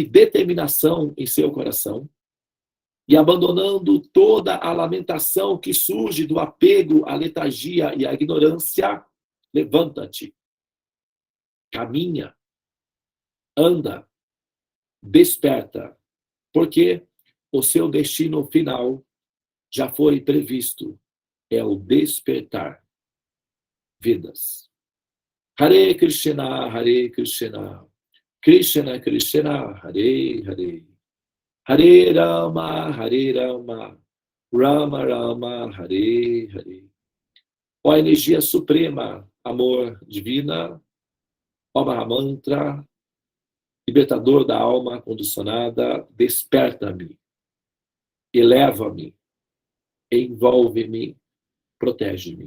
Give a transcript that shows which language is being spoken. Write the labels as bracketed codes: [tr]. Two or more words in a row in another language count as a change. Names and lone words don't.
[pt] determinação em seu coração, e abandonando toda a lamentação que surge do apego à letargia e à ignorância, levanta-te, caminha, anda, desperta, porque o seu destino final já foi previsto, é o despertar. Vedas. [sa] Hare Krishna, Krishna Krishna, Hare Hare. Hare Rama, Rama Rama, Hare Hare. [pt] Ó energia suprema, amor divina, ó Mahamantra, libertador da alma condicionada, desperta-me, eleva-me, envolve-me, protege-me.